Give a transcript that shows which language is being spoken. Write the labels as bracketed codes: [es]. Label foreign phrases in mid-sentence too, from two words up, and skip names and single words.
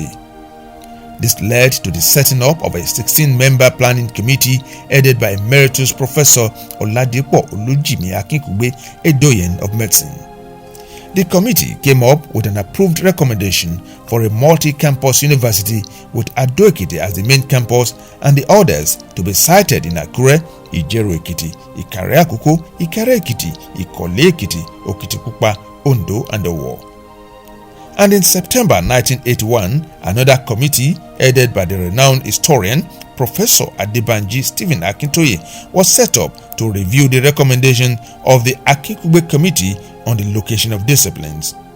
[en] This led to the setting up of a 16-member planning committee headed by Emeritus Professor Oladipo Olujimi Akinkugbe Edoyen of Medicine. The committee came up with an approved recommendation for a multi-campus university with Ado-Ekiti as the main campus and the others to be sited in Akure, Ijeru-Ekiti, Ikare-Akoko, Ikare-Ekiti, Ikole-Ekiti, Okitipupa, Ondo, and Owo. And in September 1981, another committee headed by the renowned historian Professor Adebanji Stephen Akintoye was set up to review the recommendation of the Akinkugbe Committee on the location of disciplines.